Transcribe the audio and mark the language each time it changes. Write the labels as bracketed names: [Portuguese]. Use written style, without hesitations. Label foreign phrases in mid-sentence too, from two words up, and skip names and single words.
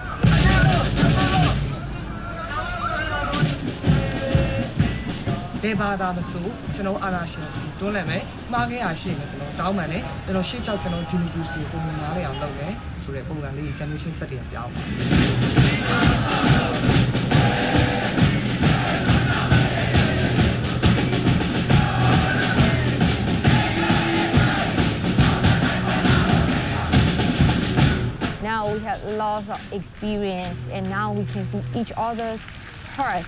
[Burmese] ဘယ်ဘာသာမဆိုကျွန်တော်အာဏာရှင်တွန်းလှန်မယ်မှားခဲ့ရရှိမယ်ကျွန်တော်တောင်းပန်တယ်ကျွန်တော်ရှေ့ချောက်ကျွန်တော်ဒီမိုကရေစီကိုပုံမှန်နားလည်အောင်လုပ်မယ်ဆိုတဲ့ပုံစံလေး generation ဆက်တင်ပြောင်း [English] Now we have lots of experience and now we can see each other's heart.